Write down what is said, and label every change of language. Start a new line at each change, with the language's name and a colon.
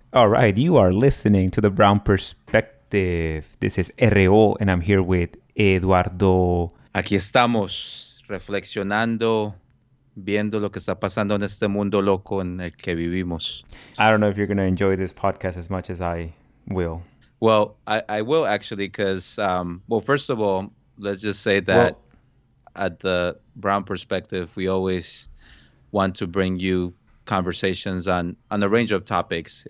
English: All right, you are listening to the Brown Perspective. This is RO, and I'm here with Eduardo.
Spanish: Aquí estamos reflexionando, viendo lo que está pasando en este mundo loco en el que vivimos.
English: I don't know if you're going to enjoy this podcast as much as I will. Well, I will actually because, well, first of all, let's just say that Well, at the Brown Perspective, we always want to bring you conversations on a range of topics.